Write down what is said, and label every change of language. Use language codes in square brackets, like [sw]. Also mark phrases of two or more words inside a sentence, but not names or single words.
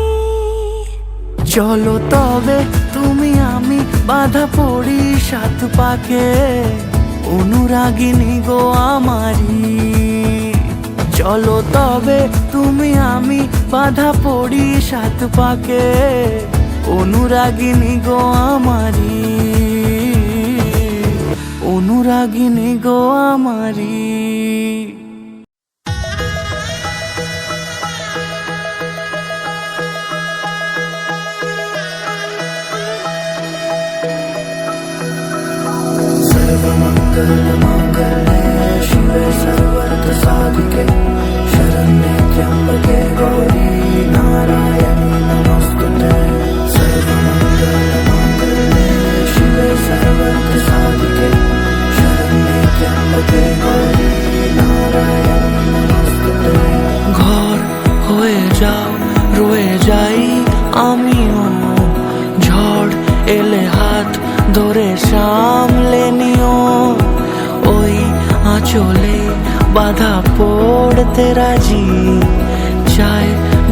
[bn] চলো তবে তুমি আমি বাধা পড়ি 7 পাকে অনুরাগিনী গো আমারি চলো তবে তুমি আমি বাধা পড়ি 7 পাকে অনুরাগিনী গো আমারি অনুরাগিনী গো আমারি [sa] सर्वमङ्गलमाङ्गल्ये शिवे सर्वार्थसाधिके शरण्ये त्र्यम्बके गौरी नारायणी नमोस्तुते सर्वमङ्गलमाङ्गल्ये शिवे सर्वार्थसाधिके शरण्ये त्र्यम्बके गौरी नारायणी नमोस्तुते [bn] ঘর হয়ে যাও রয়ে যাই আমিও ঝড় এলে হাত ধরে সামলে নিও ওই আঁচলে বাধা পড়তে রাজি চায়